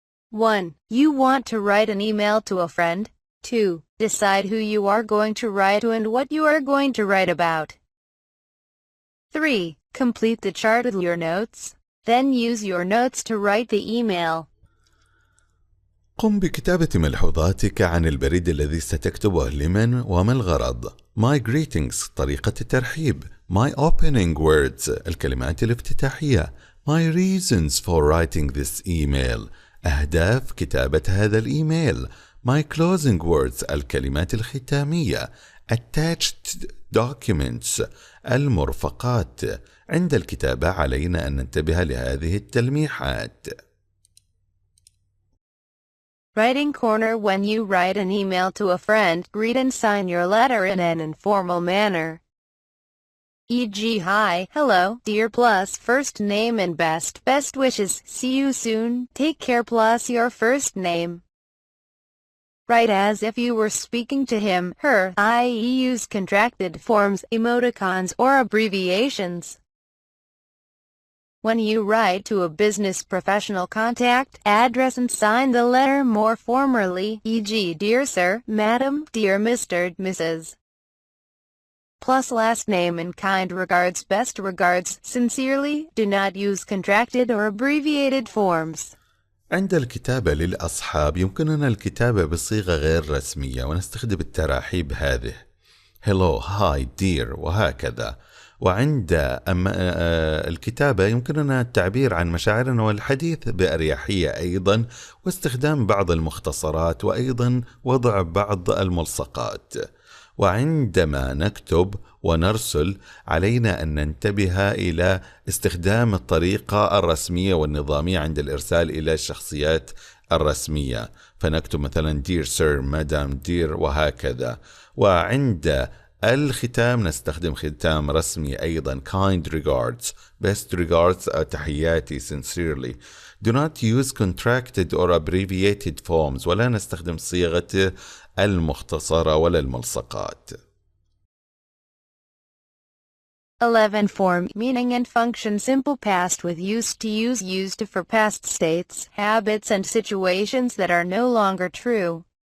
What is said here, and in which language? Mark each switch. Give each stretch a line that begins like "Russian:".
English: 1. You want to write an email to a friend. 2. Decide who you are going to write to and what you are going to write about. 3. Complete the chart with your notes. Then use your notes to write the email.
Arabic: قم بكتابة ملحوظاتك عن البريد الذي ستكتبه لمن وما الغرض.
English: My greetings
Arabic: طريقة الترحيب.
English: My opening words
Arabic: الكلمات الافتتاحية.
English: My reasons for writing this email
Arabic: أهداف كتابة هذا الإيميل.
English: My closing words
Arabic: الكلمات الختامية.
English: Attached documents المرفقات.
Arabic: عند الكتابة علينا أن ننتبه لهذه التلميحات.
English: Writing corner. When you write an email to a friend, read and sign your letter in an informal manner. E.g. Hi, hello, dear plus first name and best wishes, see you soon, take care plus your first name. Write as if you were speaking to him, her, i.e. use contracted forms, emoticons, or abbreviations. When you write to a business professional, contact, address and sign the letter more formally, e.g. Dear Sir, Madam, Dear Mr., Mrs. Plus last name and kind regards, best regards, sincerely. Do not use contracted or abbreviated forms.
Arabic: عند الكتابة للأصحاب يمكننا الكتابة بصيغة غير رسمية ونستخدم التراحيب هذه
English: hello, hi, dear
Arabic: وهكذا. وعند الكتابة يمكننا التعبير عن مشاعرنا والحديث بأريحية أيضا واستخدام بعض المختصرات وأيضا وضع بعض الملصقات. وعندما نكتب ونرسل علينا أن ننتبه إلى استخدام الطريقة الرسمية والنظامية عند الإرسال إلى الشخصيات الرسمية، فنكتب مثلا
English: Dear Sir, Madam, Dear
Arabic: وهكذا. وعند الختام نستخدم ختام رسمي أيضا
English: kind regards, best regards
Arabic: تحياتي sincerely.
English: Do not use contracted or abbreviated forms
Arabic: ولا نستخدم صيغة المختصرة ولا الملصقات.
English: 11. Form, meaning and function. Simple past with used to use, used for past states, habits and situations that are no longer true.